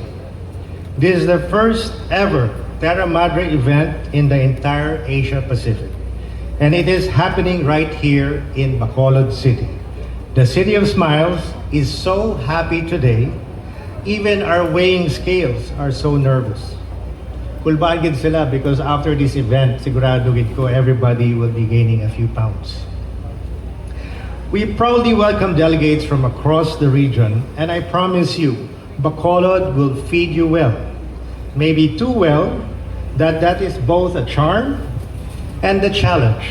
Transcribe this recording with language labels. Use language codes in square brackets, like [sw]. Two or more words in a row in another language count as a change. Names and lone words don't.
[en] This is the first ever Terra Madre event in the entire Asia Pacific. And it is happening right here in Bacolod City. The City of Smiles is so happy today, even our weighing scales are so nervous. [hil] Kulbaan gid sila [en] because after this event, [hil] sigurado gid ko [en] everybody will be gaining a few pounds. We proudly welcome delegates from across the region, and I promise you, Bacolod will feed you well. Maybe too well, that is both a charm and a challenge.